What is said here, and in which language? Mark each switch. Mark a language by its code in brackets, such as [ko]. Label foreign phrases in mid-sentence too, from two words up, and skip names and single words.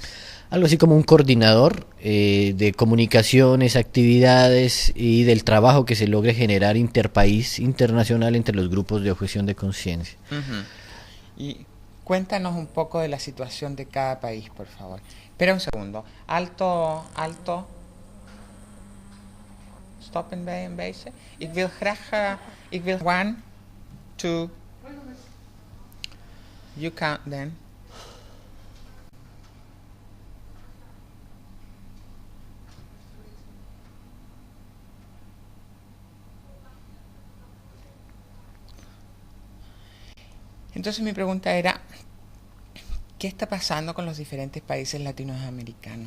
[es] Algo así como un coordinador de comunicaciones, actividades y del trabajo que se logre generar interpaís, internacional, entre los grupos de objeción de conciencia. Y cuéntanos un poco de la situación de cada país, por favor. Espera un segundo. Alto. [nl] Stoppen bij een beetje. Ik wil graag... ik wil 1, 2... [en] You count then. [es] Entonces mi pregunta era, ¿qué está pasando con los diferentes países latinoamericanos?